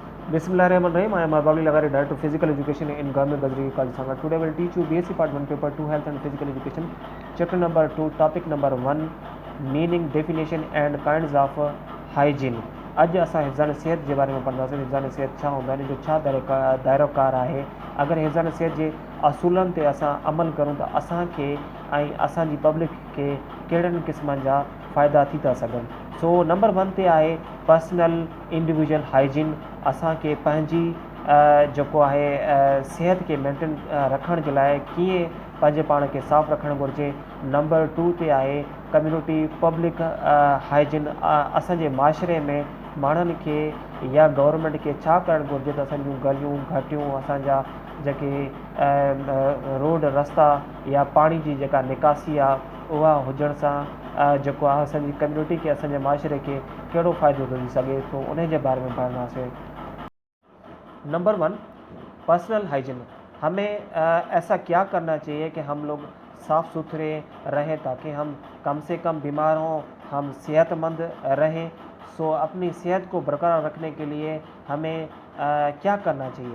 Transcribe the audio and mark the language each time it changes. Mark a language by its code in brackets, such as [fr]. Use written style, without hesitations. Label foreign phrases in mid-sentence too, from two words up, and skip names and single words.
[en] Bismillahirrahmanirrahim. I am Babli Lagari, Director of Physical Education in Government Gazri College Sangha. Today I will teach you BSc Part 1 Paper 2 Health and Physical Education. Chapter number 2, Topic number 1, Meaning, Definition and Kinds of Hygiene. [sd] अॼु असां हिफ़्ज़ान सिहत जे बारे में पढ़ंदासीं। हिफ़्ज़ान सिहत छा हूंदा आहिनि, जो छा दायरोकार आहे। अगरि हिफ़्ज़ान सिहत जे असूलनि ते असां अमल करूं त असांखे ऐं असांजी पब्लिक खे कहिड़नि क़िस्मनि जा फ़ाइदा थी था सघनि। सो नंबर 1 ते आहे [en] personal individual hygiene. [sd] असांखे पंहिंजी जेको आहे सिहत खे मेंटेन रखण जे लाइ कीअं पंहिंजे पाण खे साफ़ु रखणु घुरिजे। नंबर 2 ते आहे [en] community public hygiene. [sd] असांजे माशरे में माण्हुनि खे या गवर्नमेंट खे छा करणु घुरिजे त असांजूं गलियूं घाटियूं, असांजा जेके रोड रस्ता या पाणी जी जेका निकासी आहे उहा हुजण सां जेको आहे असांजी कम्यूनिटी खे, असांजे माशरे खे कहिड़ो फ़ाइदो थो थी सघे, तो उन जे बारे में पढ़ंदासीं। [en] Number 1, personal hygiene. [ur] ہمیں ایسا کیا کرنا چاہیے کہ ہم لوگ صاف ستھرے رہیں تاکہ ہم کم سے کم بیمار ہوں، ہم صحت مند رہیں. سو اپنی صحت کو برقرار رکھنے کے لیے ہمیں کیا کرنا چاہیے.